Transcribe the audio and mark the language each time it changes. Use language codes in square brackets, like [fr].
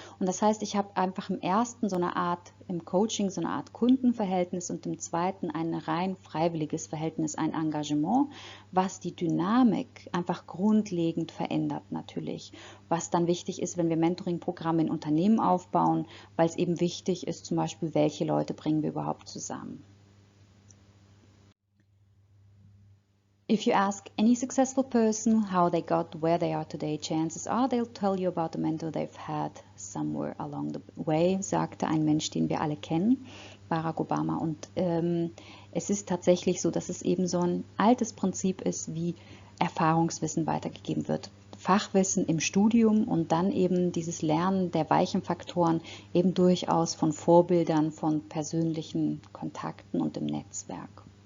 [de] Und das heißt, ich habe einfach im ersten so eine Art, im Coaching so eine Art Kundenverhältnis und im zweiten ein rein freiwilliges Verhältnis, ein Engagement, was die Dynamik einfach grundlegend verändert natürlich. Was dann wichtig ist, wenn wir Mentoring-Programme in Unternehmen aufbauen, weil es eben wichtig ist, zum Beispiel, welche Leute bringen wir überhaupt zusammen. [en] If you ask any successful person how they got where they are today, chances are they'll tell you about the mentor they've had somewhere along the way, [de] sagte ein Mensch, den wir alle kennen, [en] Barack Obama. [de] Und es ist tatsächlich so, dass es eben so ein altes Prinzip ist, wie Erfahrungswissen weitergegeben wird. Fachwissen im Studium und dann eben dieses Lernen der weichen Faktoren eben durchaus von Vorbildern, von persönlichen Kontakten und im Netzwerk.